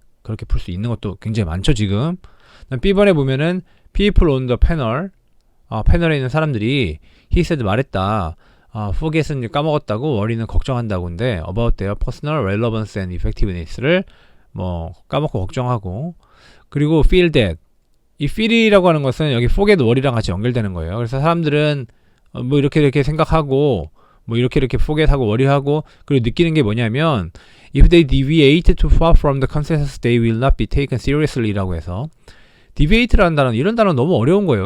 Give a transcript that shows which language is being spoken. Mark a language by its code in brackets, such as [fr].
[ko] 그렇게 풀 수 있는 것도 굉장히 많죠, 지금. B번에 보면은 [en] people on the panel, [ko] 패널에 있는 사람들이 [en] he said [ko] 말했다. forget은 까먹었다고, worry는 걱정한다고. 근데 [en] about their personal relevance and effectiveness [ko] 를 까먹고 걱정하고, 그리고 [en] feel that, [ko] 이 feel이라고 하는 것은 여기 forget, worry랑 같이 연결되는 거예요. 그래서 사람들은 이렇게 생각하고 이렇게 forget하고 worry하고, 그리고 느끼는 게 뭐냐면 [en] if they deviate too far from the consensus they will not be taken seriously [ko] 라고 해서, deviate라는 단어, 이런 단어 너무 어려운 거예요.